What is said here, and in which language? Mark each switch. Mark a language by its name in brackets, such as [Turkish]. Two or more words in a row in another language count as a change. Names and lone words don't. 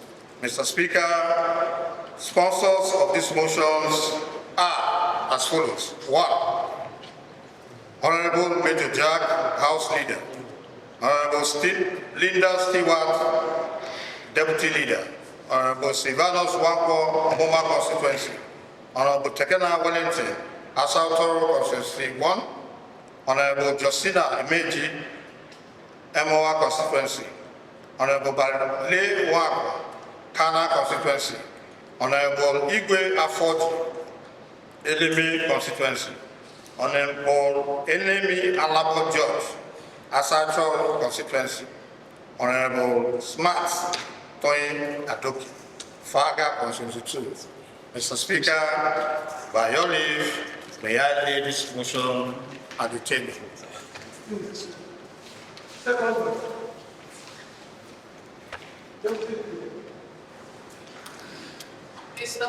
[English] Mr. Speaker, sponsors of these motions are as follows. 1, Honorable Major Jack, House Leader. Honorable Linda Stewart, Deputy Leader. Honorable Silvanus Wanko, Moma Constituency. Honorable Tekena Wellington, Asautor Constituency 1. Honorable Justina Emeji, Emoa Constituency. Honorable Barle Wako, Kana Constituency. Honorable Igwe Afford, Elimi Constituency. Honorable Enemy Alabo George, Asautor Constituency. Honorable Smart Toyin Adoki, Faga Constituency 2. Mr. Speaker, by your leave, may I lay this motion at the table. Second. Mr.